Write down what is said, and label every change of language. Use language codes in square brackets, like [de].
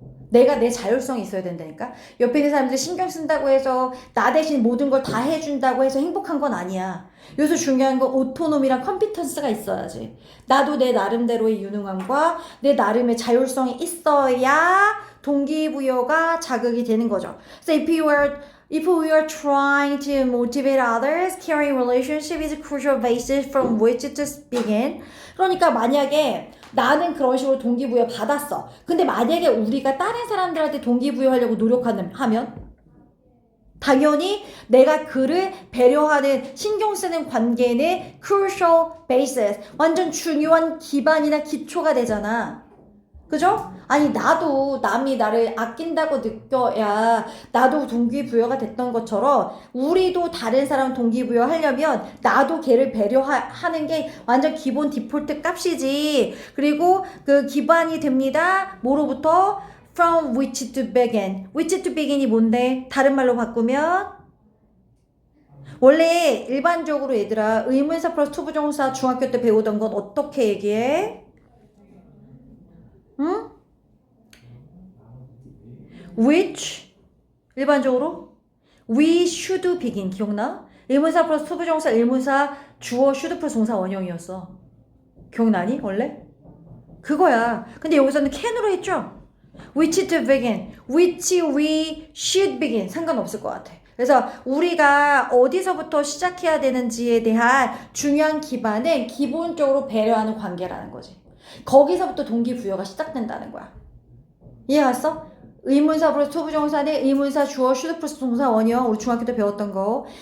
[ko] 내가 내 자율성이 있어야 된다니까. 옆에 있는 사람들 신경 쓴다고 해서 나 대신 모든 걸 다 해준다고 해서 행복한 건 아니야. 여기서 중요한 건 오토노미랑 컴피턴스가 있어야지. 나도 내 나름대로의 유능함과 내 나름의 자율성이 있어야 동기부여가 자극이 되는 거죠. [en] So if we are trying to motivate others, caring relationship is a crucial basis from which to begin. [ko] 그러니까 만약에 나는 그런 식으로 동기부여 받았어. 근데 만약에 우리가 다른 사람들한테 동기부여하려고 노력하면 당연히 내가 그를 배려하는 신경 쓰는 관계는 [en] crucial basis, [ko] 완전 중요한 기반이나 기초가 되잖아. 그죠? 아니 나도 남이 나를 아낀다고 느껴야 나도 동기부여가 됐던 것처럼 우리도 다른 사람 동기부여하려면 나도 걔를 배려하는 게 완전 기본 디폴트 값이지. 그리고 그 기반이 됩니다. 뭐로부터? [en] From which to begin. which to begin [ko] 이 뭔데? 다른 말로 바꾸면 원래 일반적으로 얘들아 의문사 플러스 투부정사 중학교 때 배우던 건 어떻게 얘기해? 응? [en] which [ko] 일반적으로 [en] we should begin [ko] 기억나? 의문사 플러스 투부정사 의문사 주어 should 플러스 동사 원형이었어. 기억나니 원래? 그거야. 근데 여기서는 can으로 했죠? [en] which to begin, which we should begin [ko] 상관없을 것 같아. 그래서 우리가 어디서부터 시작해야 되는지에 대한 중요한 기반은 기본적으로 배려하는 관계라는 거지. 거기서부터 동기부여가 시작된다는 거야. 이해갔어? 의문사 플러스 투부정사는 의문사 주어 should 플러스 동사 원형 우리 중학교 때 배웠던 거.